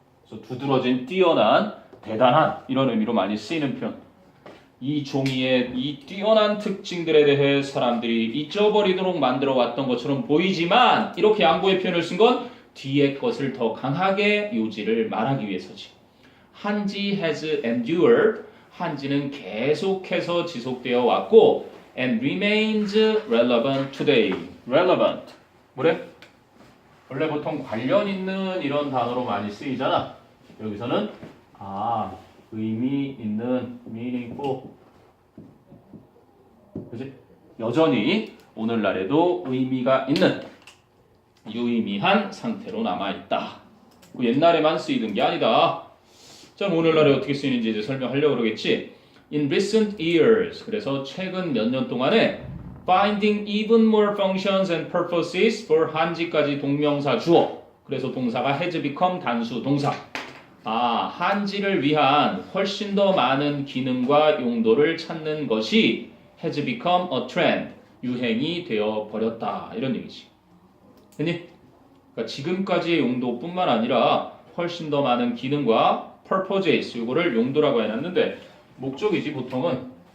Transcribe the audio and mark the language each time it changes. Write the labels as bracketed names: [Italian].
[Korean] 그래서 두드러진, 뛰어난, 대단한 이런 의미로 많이 쓰이는 표현. 이 종이의 이 뛰어난 특징들에 대해 사람들이 잊어버리도록 만들어 왔던 것처럼 보이지만 이렇게 양보의 표현을 쓴 건 뒤에 것을 더 강하게 요지를 말하기 위해서지. [English] 한지 has endured, [Korean] 한지는 계속해서 지속되어 왔고 [English] and remains relevant today. [Korean] relevant. 뭐래? 원래 보통 관련 있는 이런 단어로 많이 쓰이잖아. 여기서는 의미 있는 meaningful. 그치? 여전히 오늘날에도 의미가 있는 유의미한 상태로 남아있다. 그 옛날에만 쓰이던 게 아니다. 자, 오늘날에 어떻게 쓰이는지 이제 설명하려고 그러겠지. [English] In recent years, [Korean] 그래서 최근 몇 년 동안에 [English] finding even more functions and purposes for [Korean] 한지까지 동명사 주어. 그래서 동사가 has become 단수 동사. 한지를 위한 훨씬 더 많은 기능과 용도를 찾는 것이 [English] has become a trend, [Korean] 유행이 되어 버렸다. 이런 얘기지. 됐니? 그러니까 지금까지의 용도뿐만 아니라 훨씬 더 많은 기능과 purposes, 이거를 용도라고 해놨는데 목적이지 보통은.